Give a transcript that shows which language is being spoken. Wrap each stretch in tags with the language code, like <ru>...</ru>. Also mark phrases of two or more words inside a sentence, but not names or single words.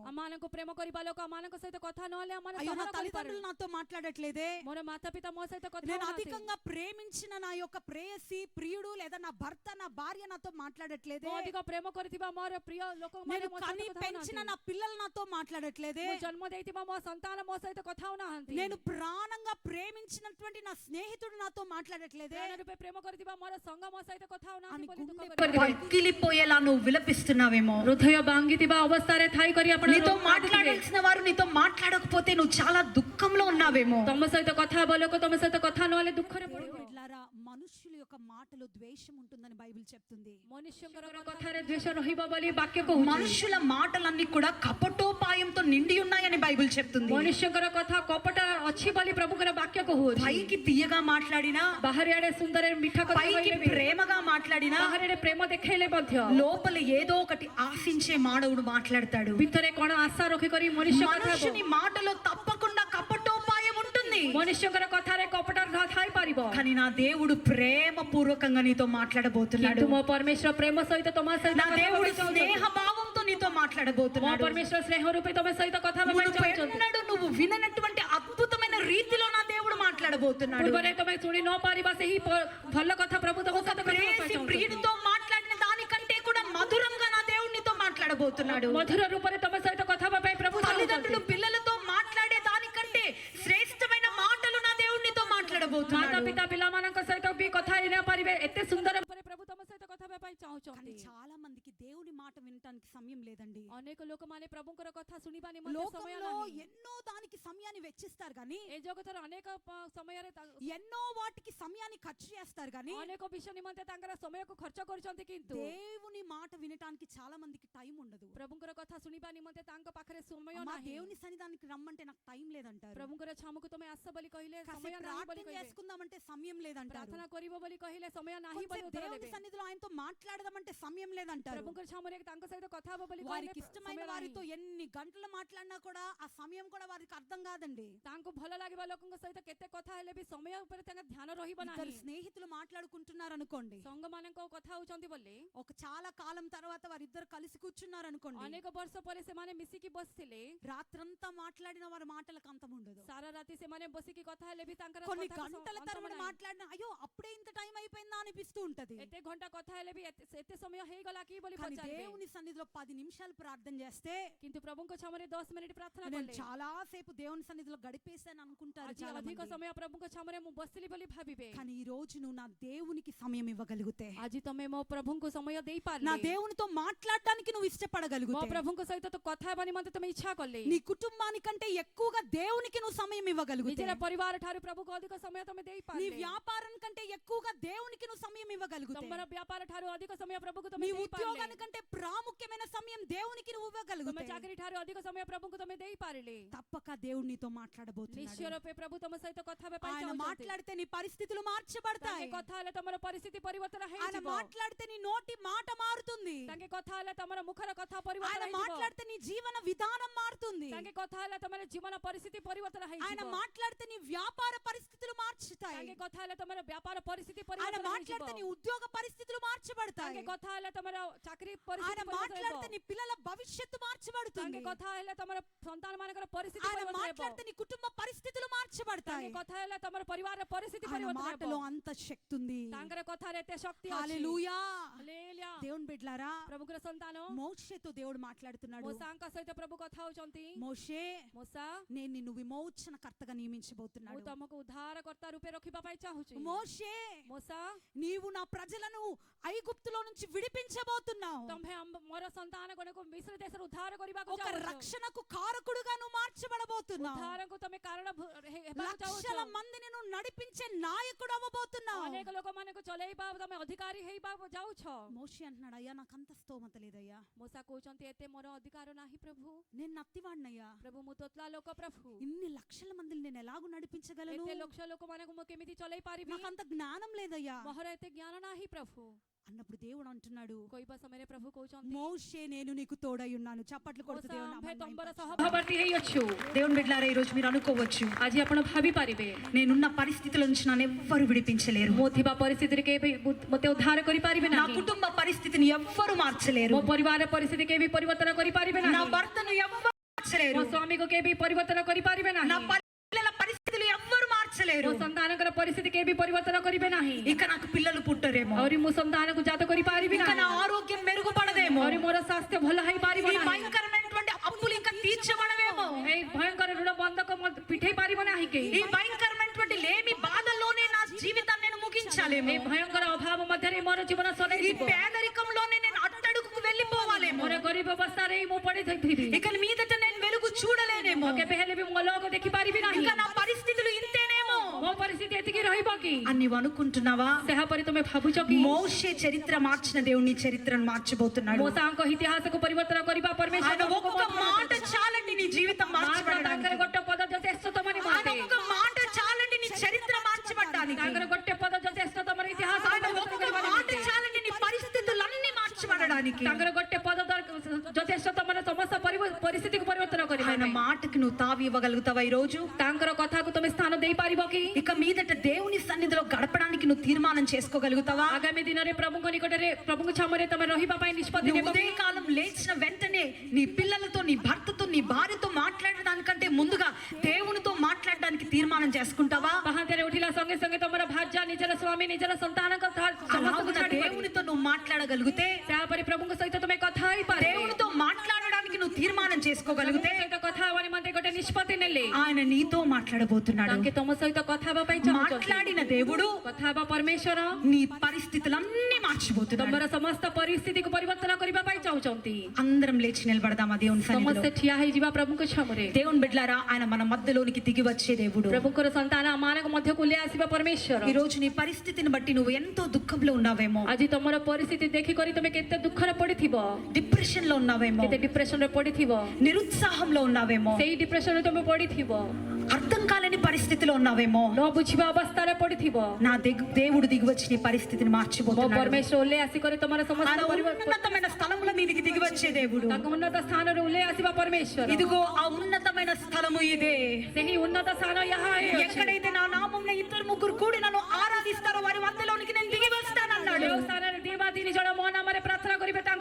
<or>ଆମମାନଙ୍କୁ ପ୍ରେମ କରିବା ଲୋକ ଆମମାନଙ୍କ ସହିତ କଥା ନହେଲେ ଆମମାନେ</or> <te>అయ్యో, నా</te> <or>ସହନ</or> <te>తల్లిదండ్రులు</te> <or>କରିପାରୁନୁ।</or> <te>నాతో మాట్లాడట్లేదే.</te> <or>ମୋର ମାତା ପିତା ମୋ ସହିତ କଥା</or> <te>నేను</te> <or>ହଉନାହାନ୍ତି।</or> <te>అధికంగా ప్రేమించిన నా యొక్క ప్రేయసి ప్రియుడు లేదా నా భర్త నా భార్య నాతో మాట్లాడట్లేదే.</te> <or>ମୁଁ ଅଧିକ ପ୍ରେମ କରିଥିବା ମୋର ପ୍ରିୟ ଲୋକମାନେ</or> <te>నేను</te> <or>ମୋ</or> <te>కని</te> <or>ସହିତ କଥା</or> <te>పెంచిన</te> <or>ହଉନାହାନ୍ତି।</or> <te>నా పిల్లలు నాతో మాట్లాడట్లేదే.</te> <or>ମୁଁ ଜନ୍ମ ଦେଇଥିବା ମୋ ସନ୍ତାନ ମୋ ସହିତ କଥା ହଉନାହାନ୍ତି।</or> <te>నేను ప్రాణంగా ప్రేమించినటువంటి నా స్నేహితుడు నాతో మాట్లాడట్లేదే.</te> <or>ପ୍ରାଣ ରୂପେ ପ୍ରେମ କରିଥିବା ମୋର ସଙ୍ଗ ମୋ ସହିତ କଥା</or> <te>అని</te> <or>ହଉନାହାନ୍ତି ବୋଲି ଦୁଃଖ</or> <te>గుండె</te> <or>କରୁଛି।</or> <te>పగిలిపోయేలా నువ్వు విలపిస్తున్నావేమో.</te> <or>ହୃଦୟ ଭାଙ୍ଗିଥିବା ଅବସ୍ଥାରେ ଥାଇ କରି ଆପଣ</or> <te>నీతో మాట్లాడాల్సిన వారు నీతో మాట్లాడకపోతే నువ్వు చాలా దుఃఖంలో ఉన్నావేమో.</te> <or>ତମ ସହିତ କଥା ହେବା ଲୋକ ତମ ସହିତ କଥା ନହେଲେ ଦୁଃଖରେ ପଡିବ।</or> <te>బిడ్డలారా మనుషుల యొక్క మాటలో ద్వేషం ఉంటుందని బైబిల్ చెప్తుంది.</te> <or>ମନୁଷ୍ୟଙ୍କର କଥାରେ ଦ୍ୱେଷ ରହିବ ବୋଲି ବାକ୍ୟ କହୁଛି.</or> <te>మనుషుల మాటలన్నీ కూడా కపటోపాయంతో నిండి ఉన్నాయని బైబిల్ చెప్తుంది.</te> <or>ମନୁଷ୍ୟଙ୍କର କଥା କପଟ ଅଛି ବୋଲି ପ୍ରଭୁଙ୍କର ବାକ୍ୟ କହୁଛି.</or> <te>పైకి తీయగా మాట్లాడినా,</te> <or>ବାହାରେ ସୁନ୍ଦର ମିଠା କଥା</or> <te>పైకి</te> <or>କହିଲେ ବି,</or> <te>ప్రేమగా మాట్లాడినా,</te> <or>ବାହାରେ ప్ରେమ ଦେଖେଇଲେ ମଧ୍ୟ</or> <te>లోపల ఏదో ఒకటి ఆశించే మానవుడు మాట్లాడతాడు.</te> <or>ଭିତରେ କଣ ଆଶା ରଖିକରି ମନୁଷ୍ୟ କଥା</or> <te>మనుషుని మాటలో తప్పకుండా కపటోపాయం ఉంటుంది.</te> <or>ମନୁଷ୍ୟଙ୍କର କଥାରେ କପଟ ଥାଇପାରିବ.</or> <te>కానీ నా దేవుడు ప్రేమ పూర్వకంగా నీతో మాట్లాడబోతున్నాడు.</te> <or>କିନ୍ତୁ ମୋ ପରମେଶ୍ୱର ପ୍ରେମ ସହିତ ତମ ସହିତ</or> <te>నా దేవుడు స్నేహ భావంతో నీతో</te> <or>ମୋ</or> <te>మాట్లాడబోతున్నాడు.</te> <or>ପରମେଶ୍ୱର ସ୍ନେହ ରୂପେ ତମ ସହିତ କଥା ହେବା ପାଇଁ ଚାହୁଁଛନ୍ତି.</or> <te>నువ్వు విననటువంటి అద్భుతమైన రీతిలో నా దేవుడు మాట్లాడబోతున్నాడు.</te> <or>ପୂର୍ବରେ ତମେ ଶୁଣି ନ ପାରିବା ସେହି ଭଲ କଥା ପ୍ରଭୁ ତମ ସହିତ କଥା ହେବା ପାଇଁ</or> <te>ప్రేసి</te> <or>ଚାହୁଁଛନ୍ତି.</or> <te>ప్రియుడితో మాట్లాడిన దానికంటే కూడా మధురంగా నా దేవుడు నీతో మాట్లాడబోతున్నాడు.</te> <or>ମଧୁର ରୂପରେ ତମ ସହିତ କଥା ହେବା ପାଇଁ ପ୍ରଭୁ</or> <te>తల్లిదండ్రులు</te> <or>ଚାହୁଁଛନ୍ତି.</or> <te>పిల్లలతో మాట్లాడే దానికంటే శ్రేష్టమైన మాటలు నా దేవుడు నీతో</te> <or>ମାତା</or> <te>మాట్లాడబోతున్నాడు.</te> <or>ପିତା ପିଲାମାନଙ୍କ ସହିତ ବି କଥା ହେଇ ନ ପାରିବେ ଏତେ ସୁନ୍ଦର ରୂପରେ ପ୍ରଭୁ ତମ ସହିତ କଥା ହେବା ପାଇଁ</or> <te>కానీ</te> <or>ଚାହୁଁଛନ୍ତି.</or> <te>చాలా మందికి దేవుని మాట వినటానికి సమయం లేదండి.</te> <or>ଅନେକ ଲୋକମାନେ ପ୍ରଭୁଙ୍କର କଥା ଶୁଣିବା ନିମନ୍ତେ ସମୟ</or> <te>లోకంలో</te> <or>ନାହିଁ.</or> <te>ఎన్నో దానికి సమయాన్ని వెచ్చిస్తారు కానీ,</te> <or>ଏ ଜଗତର ଅନେକ ସମୟରେ</or> <te>ఎన్నో వాటికి సమయాన్ని ఖర్చు చేస్తారు కానీ,</te> <or>ଅନେକ ବିଷୟ ନିମନ୍ତେ ତାଙ୍କର ସମୟକୁ ଖର୍ଚ୍ଚ କରୁଛନ୍ତି, କିନ୍ତୁ</or> <te>దేవుని మాట వినటానికి చాలా మందికి టైం ఉండదు.</te> <or>ପ୍ରଭୁଙ୍କର କଥା ଶୁଣିବା ନିମନ୍ତେ ତାଙ୍କ ପାଖରେ ସମୟ</or> <te>అమ్మా,</te> <or>ନାହିଁ.</or> <te>దేవుని సన్నిధానికి రమ్మంటే నాకు టైం లేదంటారు.</te> <or>ପ୍ରଭୁଙ୍କର ଛାମୁକୁ ତମେ ଆସ ବୋଲି କହିଲେ ସମୟ</or> <te>కాసేపు</te> <or>ନାହିଁ ବୋଲି</or> <te>ప్రార్థన</te> <or>କହିଲେ,</or> <te>చేసుకుందామంటే సమయం లేదంటారు.</te> <or>ପ୍ରାର୍ଥନା କରିବ ବୋଲି କହିଲେ ସମୟ ନାହିଁ ବୋଲି</or> <te>కొంచెం</te> <or>ଉତ୍ତର</or> <te>దేవుని</te> <or>ଦେବେ.</or> <te>సన్నిధిలో ఆయనతో మాట్లాడదామంటే సమయం లేదంటారు.</te> <or>ପ୍ରଭୁଙ୍କର ଛାମୁରେ ତାଙ୍କ ସହିତ କଥା ହେବ ବୋଲି କହିଲେ</or> <te>వారికి ఇష్టమైన</te> <or>ସମୟ</or> <te>వారితో</te> <or>ନାହିଁ.</or> <te>ఎన్ని గంటలు మాట్లాడినా కూడా ఆ సమయం కూడా వారికి అర్థం కాదండి.</te> <or>ତାଙ୍କୁ ଭଲ ଲାଗିବା ଲୋକଙ୍କ ସହିତ କେତେ କଥା ହେଲେ ବି ସମୟ ଉପରେ ତାଙ୍କ ଧ୍ୟାନ ରହିବ</or> <te>ఇద్దరు</te> <or>ନାହିଁ.</or> <te>స్నేహితులు మాట్లాడుకుంటున్నారు అనుకోండి,</te> <or>ସଂଘମାନଙ୍କ କଥା ହଉଛନ୍ତି ବୋଲି</or> <te>ఒక చాలా కాలం తర్వాత వారిద్దరు కలిసి కూర్చున్నారు అనుకోండి,</te> <or>ଅନେକ ବର୍ଷ ପରେ ସେମାନେ ମିଶିକି ବସିଥିଲେ,</or> <te>రాత్రంతా మాట్లాడిన వారి మాటలకు అంతం ఉండదు.</te> <or>ସାରା ରାତି ସେମାନେ ବସିକି କଥା ହେଲେ ବି ତାଙ୍କର</or> <te>కొన్ని</te> <or>କଥାକୁ</or> <te>గంటల</te> <or>ଅନ୍ତ</or> <te>తరబడి</te> <or>ନାହିଁ.</or> <te>మాట్లాడినా అయ్యో అప్పుడే ఇంత టైం అయిపోయిందా అనిపిస్తూ ఉంటది.</te> <or>ଏତେ ଘଣ୍ଟା କଥା ହେଲେ ବି ଏତେ ସମୟ ହେଇଗଲା କି ବୋଲି</or> <te>కానీ</te> <or>ପଚାରିବେ.</or> <te>దేవుని సన్నిధిలో 10 నిమిషాలు ప్రార్థన చేస్తే</te> <or>କିନ୍ତୁ ପ୍ରଭୁଙ୍କ ଛାମରେ 10 ମିନିଟ୍ ପ୍ରାର୍ଥନା</or> <te>నేను</te> <or>କଲେ</or> <te>చాలా సేపు దేవుని సన్నిధిలో గడిపేశాను అనుకుంటారు</te> <or>ଆଜି</or> <te>చాలా</te> <or>ଅଧିକ</or> <te>మంది.</te> <or>ସମୟ ପ୍ରଭୁଙ୍କ ଛାମରେ ମୁଁ ବସିଲି ବୋଲି ଭାବିବେ.</or> <te>కానీ ఈ రోజు నువ్వు నా దేవునికి సమయం ఇవ్వగలిగితే,</te> <or>ଆଜି ତମେ ମୋ ପ୍ରଭୁଙ୍କୁ ସମୟ</or> <te>నా</te> <or>ଦେଇପାରିଲେ,</or> <te>దేవునితో మాట్లాడడానికి నువ్వు</te> <or>ମୋ</or> <te>ఇష్టపడగలిగితే,</te> <or>ପ୍ରଭୁଙ୍କ ସହିତ ତ କଥା ହେବା ନିମନ୍ତେ ତମେ ଇଚ୍ଛା କଲେ,</or> <te>నీ కుటుంబానికంటే ఎక్కువగా దేవునికి నువ్వు సమయం ఇవ్వగలిగితే,</te> <or>ନିଜର ପରିବାର ଠାରୁ ପ୍ରଭୁଙ୍କୁ ଅଧିକ ସମୟ ତମେ</or> <te>నీ</te> <or>ଦେଇପାରିଲେ,</or> <te>వ్యాపారం కంటే ఎక్కువగా దేవునికి నువ్వు సమయం ఇవ్వగలిగితే,</te> <or>ତମର వ్ୟାପାର ଠାରୁ ଅଧିକ ସମୟ ପ୍ରଭୁଙ୍କୁ</or> <te>నీ</te> <or>ତମେ ଦେଇପାରିଲେ,</or> <te>ఉద్యోగానికంటే ప్రాముఖ్యమైన సమయం దేవునికి నువ్వు</te> <or>ତମେ</or> <te>ఇవ్వగలిగితే,</te> <or>ଚାକିରି ଠାରୁ ଅଧିକ ସମୟ ପ୍ରଭୁଙ୍କୁ ତମେ ଦେଇପାରିଲେ,</or> <te>తప్పక దేవుడు నీతో మాట్లాడబోతున్నాడు.</te> <or>ନିଶ୍ଚୟ ରୂପେ ପ୍ରଭୁ ତମ ସହିତ କଥା ହେବା ପାଇଁ</or> <te>ఆయన</te> <or>ଚାହୁଁଛନ୍ତି.</or> <te>మాట్లాడితే నీ పరిస్థితులు మార్చబడతాయి.</te> <or>ତାଙ୍କେ କଥା ହେଲେ ତମର ପରିସ୍ଥିତି ପରିବର୍ତ୍ତନ</or> <te>ఆయన</te> <or>ହେଇଯିବ.</or> <te>మాట్లాడితే నీ నోటి మాట మారుతుంది.</te> <or>ତାଙ୍କେ କଥା ହେଲେ ତମର ମୁଖର କଥା</or> <te>ఆయన</te> <or>ପରିବର୍ତ୍ତନ ହେଇଯିବ.</or> <te>మాట్లాడితే నీ జీవన విధానం మారుతుంది.</te> <or>ତାଙ୍କେ କଥା ହେଲେ ତମର ଜୀବନ ପରିସ୍ଥିତି ପରିବର୍ତ୍ତନ</or> <te>ఆయన</te> <or>ହେଇଯିବ.</or> <te>మాట్లాడితే నీ వ్యాపార పరిస్థితులు మార్చుతాయి.</te> <or>ତାଙ୍କେ କଥା ହେଲେ ତମର వ్యాపాର ପରିସ୍ଥିତି</or> <te>ఆయన</te> <or>ପରିବର୍ତ୍ତନ ହେଇଯିବ.</or> <te>మాట్లాడితే నీ ఉద్యోగ పరిస్థితులు మార్చబడతాయి.</te> <or>ତାଙ୍କେ କଥା ହେଲେ ତମର ଚାକିରି</or> <te>ఆయన</te> <or>ପରିସ୍ଥିତି ପରିବର୍ତ୍ତନ</or> <te>మాట్లాడితే</te> <or>ହେବ.</or> <te>నీ పిల్లల భవిష్యత్తు మార్చబడుతుంది.</te> <or>ତାଙ୍କେ କଥା ହେଲେ ତମର ସନ୍ତାନ ମାନଙ୍କର ପରିସ୍ଥିତି</or> <te>ఆయన</te> <or>ପରିବର୍ତ୍ତନ ହେବ.</or> <te>మాట్లాడితే నీ కుటుంబ పరిస్థితులు మార్చబడతాయి.</te> <or>ତାଙ୍କେ କଥା ହେଲେ ତମର ପରିବାରର ପରିସ୍ଥିତି</or> <te>ఆయన</te> <or>ପରିବର୍ତ୍ତନ</or> <te>మాటలో</te> <or>ହେବ.</or> <te>అంత శక్తి ఉంది.</te> <or>ତାଙ୍କର କଥାରେ ଏତେ ଶକ୍ତି ଅଛି.</or> <te>హల్లెలూయా. హల్లెలూయా. దేవుని బిడ్డలారా,</te> <or>ପ୍ରଭୁଙ୍କର ସନ୍ତାନ</or> <te>మోషేతో దేవుడు మాట్లాడుతున్నాడు.</te> <or>ମୋସାଙ୍କ ସହିତ ପ୍ରଭୁ କଥା ହଉଛନ୍ତି.</or> <te>మోషే,</te> <or>ମୋସା,</or> <te>నేను నిన్ను విమోచనకర్తగా</te> <or>ମୁଁ</or> <te>నియమించబోతున్నాడు.</te> <or>ତମକୁ ଉଦ୍ଧାରକର୍ତ୍ତା ରୂପେ ରଖିବା ପାଇଁ ଚାହୁଁଛି.</or> <te>మోషే,</te> <or>ମୋସା,</or> <te>నీవు నా ప్రజలను ఐగుప్తులో నుంచి విడిపించబోతున్నావు.</te> <or>ତମେ ମୋର ସନ୍ତାନ ଗଣକୁ ମିଶ୍ର ଦେଶରୁ ଉଦ୍ଧାର କରିବାକୁ</or> <te>ఒక</te> <or>ଚାହୁଁଛ.</or> <te>రక్షణకు కారకుడుగా నువ్వు మార్చబడబోతున్నావు.</te> <or>ଉଦ୍ଧାରକୁ ତମେ କାରଣ ହେବାକୁ</or> <te>లక్షల</te> <or>ଚାହୁଁଛ.</or> <te>మందిని నువ్వు నడిపించే నాయకుడు అవ్వబోతున్నావు.</te> <or>ଅନେକ ଲୋକମାନଙ୍କୁ ଚଲେଇବା ତମେ ଅଧିକାରୀ ହେଇବାକୁ ଯାଉଛ.</or> <te>మోషే అంటున్నాడు, అయ్యా నాకు అంత స్తోమత లేదయ్యా,</te> <or>ମୋସା କହୁଛନ୍ତି ଏତେ ମୋର ଅଧିକାର ନାହିଁ ପ୍ରଭୁ.</or> <te>నేను నత్తివాడినయ్యా,</te> <or>ପ୍ରଭୁ ମୁଁ ତୋତଲା ଲୋକ ପ୍ରଭୁ.</or> <te>ఇన్ని లక్షల మందిని నేను ఎలాగూ నడిపించగలను,</te> <or>ଏତେ ଲକ୍ଷ ଲୋକମାନଙ୍କୁ ମୁଁ କେମିତି ଚଲେଇ ପାରିବି?</or> <te>నాకు అంత జ్ఞానం లేదయ్యా</te> <or>ମୋର ଏତେ ଜ୍ଞାନ ନାହିଁ ପ୍ରଭୁ.</or> <te>అన్నప్పుడు దేవుడు అంటున్నాడు,</te> <or>କହିବା ସମୟରେ ପ୍ରଭୁ କହୁଛନ୍ତି</or> <te>మోషే నేను నీకు తోడై ఉన్నాను. చప్పట్లు కొడుతూ</te> <or>ମୋସା</or> <te>దేవుని</te> <or>ଆମ୍ଭେ</or> <te>నామాన్ని</te> <or>ତମ୍ବର</or> <te>మహిమపరచు.</te> <or>ସହଭାବର୍ତ୍ତୀ ହେଇଅଛୁ.</or> <te>దేవుని బిడ్డలారా, ఈ రోజు మీరు అనుకోవచ్చు,</te> <or>ଆଜି ଆପଣ ଭାବି ପାରିବେ</or> <te>నేనున్న పరిస్థితుల నుంచి నన్ను ఎవ్వరు విడిపించలేరు,</te> <or>ମୁଁ ଥିବା ପରିସ୍ଥିତିରେ କେବେ ମୋତେ ଉଦ୍ଧାର କରିପାରିବେ</or> <te>నా</te> <or>ନାହିଁ.</or> <te>కుటుంబ పరిస్థితిని ఎవ్వరు మార్చలేరు,</te> <or>ମୋ ପରିବାର ପରିସ୍ଥିତି କେବେ ପରିବର୍ତ୍ତନ କରିପାରିବେ</or> <te>నా</te> <or>ନାହିଁ.</or> <te>భర్తను ఎవ్వరు మార్చలేరు,</te> <or>ମୋ ସ୍ୱାମୀକୁ କେବେ ପରିବର୍ତ୍ତନ କରିପାରିବେ</or> <te>నా</te> <or>ନାହିଁ.</or> <te>పిల్లల పరిస్థితులు ఎవ్వరు మార్చలేరు.</te> <or>ମୋ ସନ୍ତାନଙ୍କର ପରିସ୍ଥିତି କେବେ ପରିବର୍ତ୍ତନ କରିବେ ନାହିଁ.</or> <te>ఇక నాకు పిల్లలు పుట్టరేమో,</te> <or>ଆହୁରି ମୁଁ ସନ୍ତାନକୁ ଜାତ କରିପାରିବି</or> <te>ఇక నా</te> <or>ନାହିଁ.</or> <te>ఆరోగ్యం మెరుగుపడదేమో,</te> <or>ଆହୁରି ମୋର ସ୍ୱାସ୍ଥ୍ୟ ଭଲ ହେଇପାରିବ</or> <te>ఈ</te> <or>ନାହିଁ.</or> <te>భయంకరమైనటువంటి అప్పులు ఇంకా తీర్చబడవేమో,</te> <or>ଏଇ ଭୟଙ୍କର ଋଣ ବନ୍ଧକ ପିଠେଇ ପାରିବ ନାହିଁ କେହି.</or> <te>ఈ భయంకరమైనటువంటి లేమి బాధల్లోనే నా జీవితాన్ని నేను ముగించాలేమో,</te> <or>ଏଇ ଭୟଙ୍କର ଅଭାବ ମଧ୍ୟରେ ମୋର ଜୀବନ</or> <te>ఈ</te> <or>ସରେଇଯିବ.</or> <te>పేదరికంలోనే నేను అట్టడుగుకు వెళ్ళిపోవాలేమో,</te> <or>ମୋର ଗରିବ ଅବସ୍ଥାରେ ମୁଁ ପଡିଥିବି.</or> <te>ఇక మీదట నేను వెలుగు చూడలేనేమో,</te> <or>କେବେ ହେଲେ ବି ମୋ ଲୋକ ଦେଖିପାରିବି ନାହିଁ.</or> <te>ఇంకా నా పరిస్థితులు ఇంతేనేమో,</te> <or>ମୋ ପରିସ୍ଥିତି ଏତିକି ରହିବ କି</or> <te>అని నీవు అనుకుంటున్నావా?</te> <or>ସେହାପରି ତୁମେ ଭାବୁଛ କି</or> <te>మోషే చరిత్ర మార్చిన దేవుని చరిత్రను మార్చబోతున్నాడు.</te> <or>ମୋସାଙ୍କ ଇତିହାସକୁ ପରିବର୍ତ୍ତନ କରିବା</or> <te>ఆయన</te> <or>ପରମେଶ୍ୱର</or> <te>ఒక్కొక్క మాట చాలండి నీ జీవితం</te> <or>ତାଙ୍କର</or> <te>మార్చబడడానికి.</te> <or>ଗୋଟେ ପଦ ଯଥେଷ୍ଟ ତମ</or> <te>ఆయన</te> <or>ନିମନ୍ତେ</or> <te>ఒక్కొక్క మాట చాలండి నీ చరిత్ర మార్చబడడానికి.</te> <or>ତାଙ୍କର ଗୋଟେ ପଦ ଯଥେଷ୍ଟ ତମର ଇତିହାସ</or> <te>ఆయన ఒక్కొక్క మాట చాలండి నీ పరిస్థితులన్నీ మార్చబడడానికి.</te> <or>ତାଙ୍କର ଗୋଟେ ପଦ ଯଥେଷ୍ଟ ତମର ସମସ୍ତ ପରିସ୍ଥିତିକୁ ପରିବର୍ତ୍ତନ କରିବା</or> <te>ఆయన మాటకి నువ్వు తావి ఇవ్వగలుగుతావా ఈ రోజు?</te> <or>ତାଙ୍କର କଥାକୁ ତମେ ସ୍ଥାନ ଦେଇପାରିବ କି</or> <te>ఇక మీదట దేవుని సన్నిధిలో గడపడానికి నువ్వు తీర్మానం చేసుకోగలుగుతావా?</te> <or>ଆଗାମୀ ଦିନରେ ପ୍ରଭୁଙ୍କ ନିକଟରେ ପ୍ରଭୁଙ୍କ ଛାମରେ ତମେ ରହିବା ପାଇଁ ନିଷ୍ପତ୍ତି</or> <te>నువ్వు</te> <or>ନେବ କି?</or> <te>ఉదయకాలం లేచిన వెంటనే నీ పిల్లలతో నీ భర్తతో నీ భార్యతో మాట్లాడడానికంటే ముందుగా దేవునితో మాట్లాడడానికి తీర్మానం చేసుకుంటావా?</te> <or>ପାହାନ୍ତିଆରେ ଉଠିଲା ସଙ୍ଗେ ସଙ୍ଗେ ତମର ଭାର୍ଯ୍ୟା ନିଜର ସ୍ୱାମୀ ନିଜର ସନ୍ତାନଙ୍କ ସମସ୍ତଙ୍କୁ</or> <te>అలాగున</te> <or>ଛାଡ଼ି</or> <te>దేవునితో నువ్వు మాట్లాడగలిగితే,</te> <or>ତାପରେ ପ୍ରଭୁଙ୍କ ସହିତ ତମେ କଥା ହେଇପାରେ</or> <te>దేవునితో మాట్లాడడానికి నువ్వు తీర్మానం చేసుకోగలిగితే,</te> <or>ସହିତ କଥା ହେବା ନିମନ୍ତେ ଗୋଟେ ନିଷ୍ପତ୍ତି ନେଲେ</or> <te>ఆయన నీతో మాట్లాడబోతున్నాడు.</te> <or>ତାଙ୍କେ ତମ ସହିତ କଥା ହେବା ପାଇଁ ଚାହୁଁଛନ୍ତି</or> <te>మాట్లాడిన దేవుడు</te> <or>କଥା ହେବା ପରମେଶ୍ୱର</or> <te>నీ పరిస్థితులన్నీ మార్చిపోతున్నాడు.</te> <or>ତମର ସମସ୍ତ ପରିସ୍ଥିତିକୁ ପରିବର୍ତ୍ତନ କରିବା ପାଇଁ ଚାହୁଁଛନ୍ତି</or> <te>అందరం లేచి నిలబడదామా దేవుని సన్నిధిలో?</te> <or>ସମସ୍ତେ ଠିଆ ହେଇଯିବା ପ୍ରଭୁଙ୍କ ଛାମରେ</or> <te>దేవుని బిడ్డలారా, ఆయన మన మధ్యలోనికి దిగి వచ్చే దేవుడు.</te> <or>ପ୍ରଭୁଙ୍କର ସନ୍ତାନ ଆମମାନଙ୍କ ମଧ୍ୟକୁ ଓହ୍ଲାଇ ଆସିବା ପରମେଶ୍ୱର</or> <te>ఈ రోజు నీ పరిస్థితిని బట్టి నువ్వు ఎంతో దుఃఖంలో ఉన్నావేమో,</te> <or>ଆଜି ତମର ପରିସ୍ଥିତି ଦେଖିକରି ତମେ କେତେ ଦୁଃଖରେ ପଡିଥିବ</or> <te>డిప్రెషన్ లో ఉన్నావేమో,</te> <or>କେତେ ଡିପ୍ରେସନରେ ପଡିଥିବ</or> <te>నిరుత్సాహంలో ఉన్నావేమో,</te> <or>ସେଇ ଡିପ୍ରେସନରେ ତମେ ପଡିଥିବ</or> <te>అర్థం కాలేని పరిస్థితిలో ఉన్నావేమో.</te> <or>ନ ବୁଝିବା ଅବସ୍ଥାରେ ପଡିଥିବ</or> <te>నా దేవుడు దిగి వచ్చి నీ పరిస్థితిని</te> <or>ମୋ</or> <te>మార్చిపోతున్నాడు.</te> <or>ପରମେଶ୍ୱର ଓହ୍ଲାଇ ଆସିକରି ତମର ସମସ୍ତ</or> <te>ఆయన ఉన్నతమైన స్థలముల మీదకి దిగి వచ్చే దేవుడు.</te> <or>ତାଙ୍କ ଉନ୍ନତ ସ୍ଥାନରେ ଓହ୍ଲାଇ ଆସିବା ପରମେଶ୍ୱର</or> <te>ఇదిగో ఆ ఉన్నతమైన స్థలము ఇదే.</te> <or>ସେହି ଉନ୍ନତ ସ୍ଥାନ ଏହା ଅଛି</or> <te>ఎక్కడైతే నా నామంలో ఇద్దరు ముగ్గురు కూడి నన్ను ఆరాధిస్తారో వారి మధ్యలోనికి నేను దిగి వస్తానన్నాడు.</te> <or>ଯେଉଁ ସ୍ଥାନରେ ଦି ବା ତିନି ଜଣ ମୋ ନାମରେ ପ୍ରାର୍ଥନା କରିବେ ତାଙ୍କ</or>